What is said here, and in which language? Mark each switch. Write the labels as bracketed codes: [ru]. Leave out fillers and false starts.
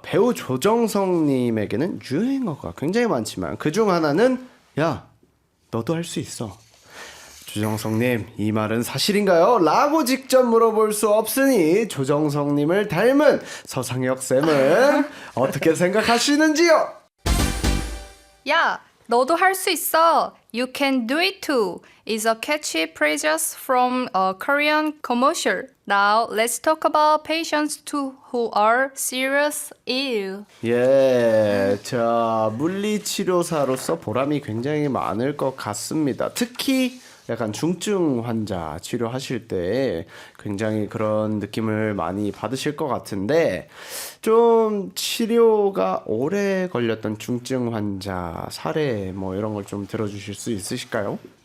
[ko] 배우 조정석님에게는 유행어가 굉장히 많지만 그중 하나는 야, 너도 할 수 있어. 조정석님, 이 말은 사실인가요? 라고 직접 물어볼 수 없으니 조정석님을 닮은 서상혁 쌤은 어떻게 생각하시는지요? 야, 너도 할 수 있어. [en] You can do it too. is a catchy phrase from a Korean commercial. Now let's talk about patients too who are serious ill. [ko] 예, 자, 물리치료사로서 보람이 굉장히 많을 것 같습니다. 특히 약간 중증 환자 치료하실 때 굉장히 그런 느낌을 많이 받으실 것 같은데, 좀 치료가 오래 걸렸던 중증 환자 사례 뭐 이런 걸 좀 들어주실 수 있으실까요?